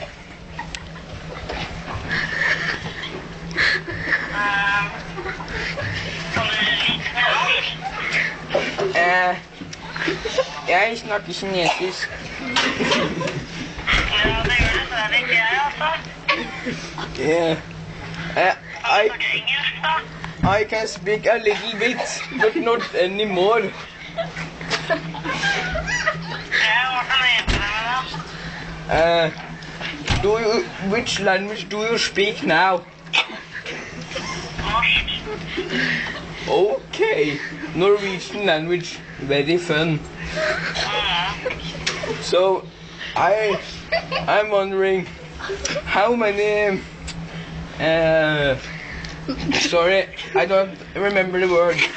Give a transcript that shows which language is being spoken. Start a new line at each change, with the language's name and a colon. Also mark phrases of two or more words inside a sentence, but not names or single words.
Norwegian: Kan du litt mer norsk? Jeg snakker kinesisk. Ja, det gjør det, så er det ikke jeg, altså. Kan du snakke engelsk, da?
English: I can speak a little bit, but not anymore.
Norwegian: Ja, hva kan jeg hjelpe deg med, da?
English: Which language do you speak now?
Norwegian: Norsk.
English: Okay, Norwegian language, very fun. So, I'm wondering how many, sorry, I don't remember the word.